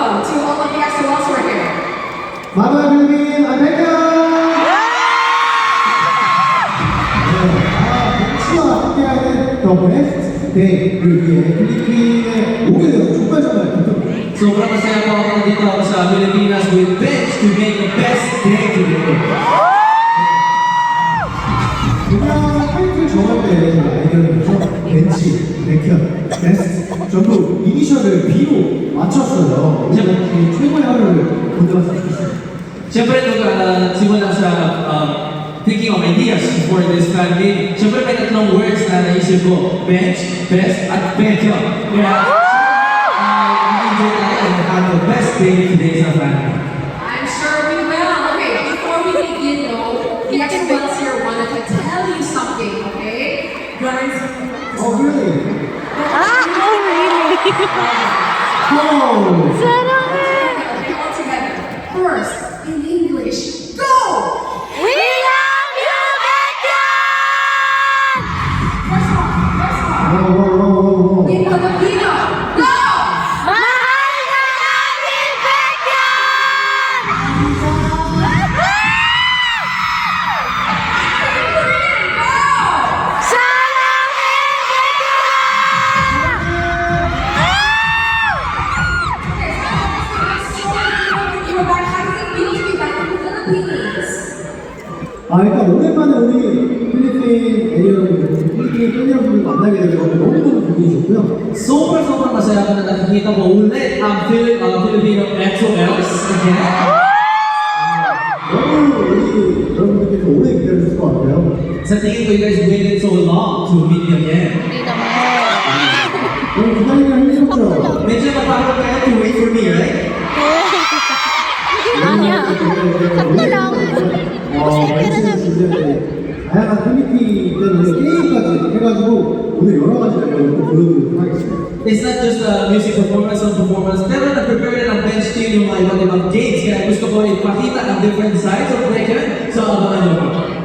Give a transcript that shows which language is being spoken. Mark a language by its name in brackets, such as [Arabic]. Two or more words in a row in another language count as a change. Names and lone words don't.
[English] to all the guests who else were here. Mama Philippines, I'm back. [Korean] 벤치와 함께하는 The Best Day를 위해 필리핀에 오게 되어 정말 기쁩니다. [Filipino] Sobrang masaya po ako nandito ako sa Pilipinas [English] with Bench to make the best day today. [Korean] 그냥 타이틀 정할 때 아이디어를 해서 벤치, 백현, 베스트 전부 이니셜을 B로 맞췄어요. 이제 최고의 하루를 보내봤으면 좋겠어요. [Filipino] Siyempre, nung simula sa [English] thinking of ideas for this fan meeting, [Filipino] siyempre may tatlong words na naisip ko, bench, best, at bekyo. Kaya, enjoy tayo [English] and have the best day today sa fan meeting. I'm sure we will. Okay, before we begin though, the experts here wanted to tell you something, okay? Guys, Oh, really? Oh, really? Oh! okay, all together. First, in English, go! We love you, Beckham! First one. Whoa, whoa, whoa, whoa, whoa. In Filipino, go! [Filipino] Mahal ka namin, Beckham! Salamhin, [Korean] 아, 일단 오랜만에 우리 필리핀 애리 여러분들, 필리핀 팬 여러분들 만나게 돼서 너무너무 기분이 좋고요. [Filipino] Sobrang masaya ako na nakikita ko ulit ang Filipino XOLs again. [Korean] 너무 우리 여러분들께서 오래 기다려주실 것 같아요. [Filipino] Sa tingin ko, [English] you guys waited so long to meet me again. [Korean] 너무 기다리기가 힘들었죠? [Filipino] Medyo napagod kayo [English] to wait for me, right? [Korean] 아니야. [Filipino] sakto lang. [Korean] 다양한 필리핀 때문에 게임까지 해가지고 오늘 여러 가지 또 보여드리도록 하겠습니다. [English] It's not just a music performance or performance, [Filipino] pero na-prepare na ng bench team yung mga ibang games. Kaya gusto ko ipakita ang [English] different sides of [Filipino] Beckham. So, abangan nyo po.